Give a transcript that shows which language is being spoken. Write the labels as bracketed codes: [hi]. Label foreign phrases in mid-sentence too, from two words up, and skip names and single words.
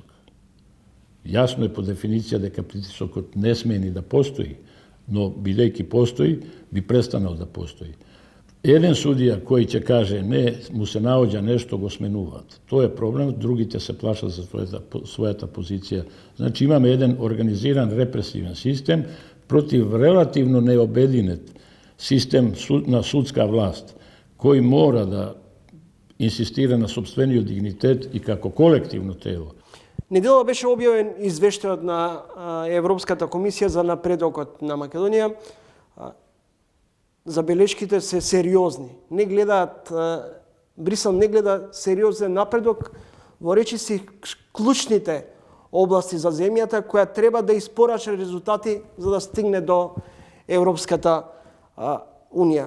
[mk] Јасно е по дефиниција дека притисокот не смее ни да постои, но бидејќи постои, би престанал да постои. Еден судија кој ќе каже не, му се наоѓа нешто, го сменуваат. Тоа е проблем, другите се плашат за својата позиција. Значи имаме еден организиран репресивен систем, protiv relativno neobedinет sistem na sudska vlast, koji mora da insistira на сопствениот дигнитет и како колективно тело. Недело беше објавен извештајот на Европската комисија за напредокот на Македонија. Забелешките се сериозни. Не гледаат, Брисел не гледа сериозен напредок во речиси клучните области за земјата, која треба да испорача резултати за да стигне до Европската Унија.